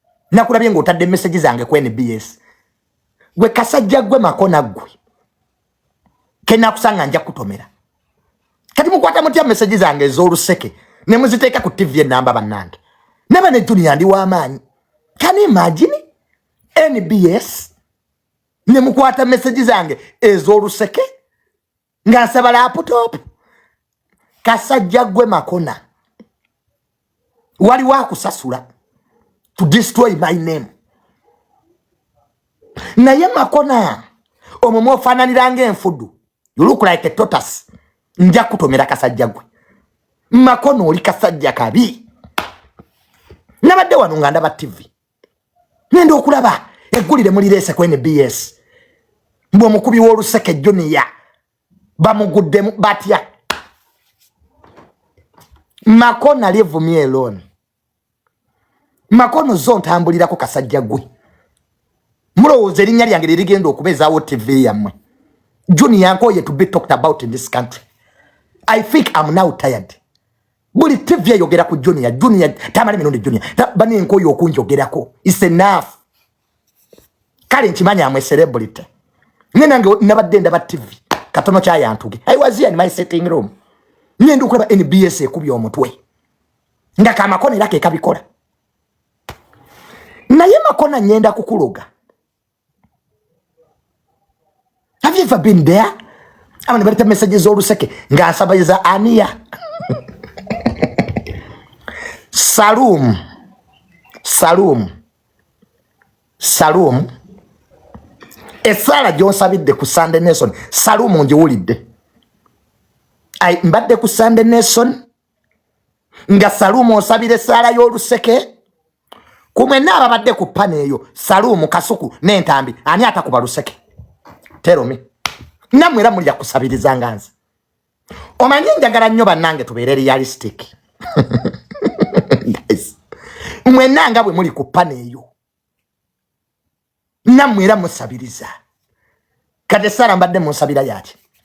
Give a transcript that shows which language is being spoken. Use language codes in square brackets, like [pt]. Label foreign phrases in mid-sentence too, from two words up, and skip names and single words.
[lg] Nakulabye ng'otadde message zange ku N B S. Gwe Kasajja gwe Makona gwe. Ke nakusanga nja kutomera. Kati mukwata mutya message zange ez'oluseke, ne muziteeka ku T V ennamba bannange. Naba ne Junior ndi w'amaanyi. [en] Can you imagine? N B S? [lg] Ne mukwata message zange ez'oluseke? Nga nsaba laptop? Kasajja gwe Makona. Waliwo akusasula [en] to destroy my name. [lg] Naye Makona, omwo mwofaananira ng'enfudu. [en] You look like a tortoise. [lg] Nja kutomera kasajja gwe. Makona oli kasajja kabi. Nabadde wano nga ndaba T V. Ngenda okulaba eggulire mulireese ku N B S. Mbwe omukubi w'oluseke Junior. Bamuguddemu batya. Makona, [en] leave me alone. [lg] Makono zo ntambulirako, kasajja gwe. Mulowooza erinnya lyange lirigenda okubezaawo T V yammwe? [en] Junior Nkoye to be talked about in this country. I think I'm now tired. [lg] Buli T V eyogera ku Junior, Junior, tamale mirundi Junior. Ta-, bani Nkoye okunjogerako. [en] It's enough. [lg] Kale nkimanyi [en] I'm a celebrity. [lg] Ne nange nabadde ndaba T V. Katono kya yantuge. [en] I was here in my sitting room. [lg] Nye ndi okulaba N B S ekubye omutwe. Nga ka Makona era ke kabikola. Naye Makona nyenda kukuloga. [en] Have you ever been there? [lg] Abantu baleta messages z'oluseke nga nsabiriza Ania. Salum. Salum. Salum. Esaala gy'onsabidde ku Sunday Nelson. Salum, ngiwulidde. Ai, mbadde ku Sunday Nelson. Nga Salum osabira esaala y'oluseke. Ku mwenna ababadde ku pane eyo, Salum, Kasuku, n'entambi, ani atakuba luseke? [en] Tell me. [lg] Nammwe era mulya kusabiriza nga nze. Omanyi njagala nnyo bannange tubeere realistic. Guys, mwenna nga bwe muli ku pane eyo. Nammwe era musabiriza. Kati Sarah mbadde munsabira yaki?